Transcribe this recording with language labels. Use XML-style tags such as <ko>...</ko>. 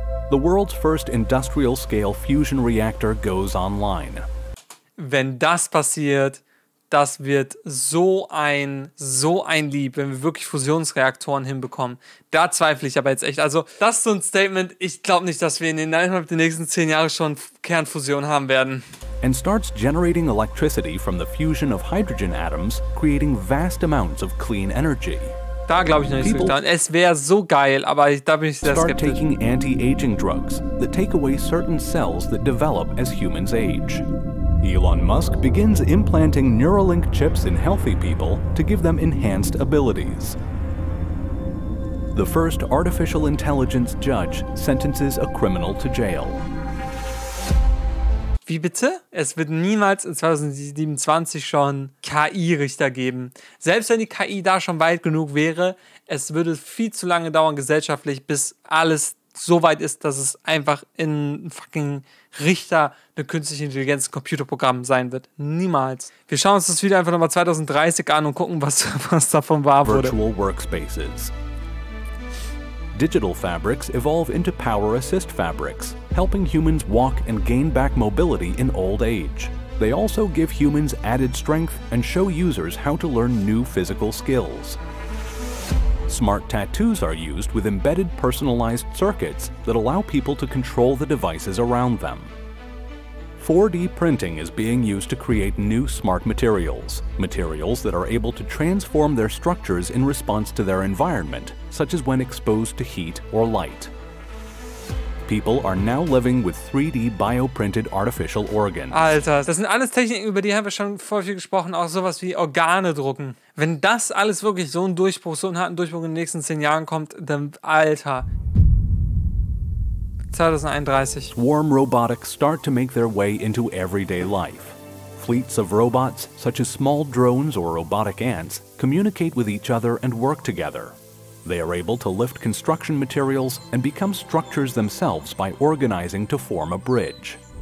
<en>The world's first industrial-scale fusion reactor goes online.</en> <de>Wenn das passiert, das wird so ein Lieb, wenn wir wirklich Fusionsreaktoren hinbekommen. Da zweifle ich aber jetzt echt. Also, das ist so ein Statement. Ich glaube nicht, dass wir innerhalb der nächsten 10 Jahre schon Kernfusion haben werden.</de> <en>And starts generating electricity from the fusion of hydrogen atoms, creating vast amounts of clean energy.</en> <de>Da glaube ich noch nicht so dran. Es wäre so geil, aber da bin ich sehr skeptisch.</de> <en>Start taking anti-aging drugs that take away certain cells that develop as humans age. Elon Musk begins implanting Neuralink chips in healthy people to give them enhanced abilities. The first artificial intelligence judge sentences a criminal to jail.</en> <de>Wie bitte? Es wird niemals in 2027 schon KI-Richter geben. Selbst wenn die KI da schon weit genug wäre, es würde viel zu lange dauern gesellschaftlich, bis alles so weit ist, dass es einfach in fucking Richter eine künstliche Intelligenz Computerprogramm sein wird. Niemals. Wir schauen uns das Video einfach nochmal 2030 an und gucken, was davon wahr wurde.</de> <en>Virtual workspaces. Digital fabrics evolve into power assist fabrics, helping humans walk and gain back mobility in old age. They also give humans added strength and show users how to learn new physical skills. Smart tattoos are used with embedded personalized circuits that allow people to control the devices around them. 4D printing is being used to create new smart materials, materials that are able to transform their structures in response to their environment, such as when exposed to heat or light. People are now living with 3D bioprinted artificial organs.</en> <de>Alter, das sind alles Techniken, über die haben wir schon voll viel gesprochen, auch sowas wie Organe drucken. Wenn das alles wirklich so einen Durchbruch, so einen harten Durchbruch in den nächsten 10 Jahren kommt, dann, Alter. 2031.</de> <en>Swarm robotics start to make their way into everyday life. Fleets of robots, such as small drones or robotic ants, communicate with each other and work together. They are able to lift construction materials and become structures themselves by organizing to form a bridge.</en>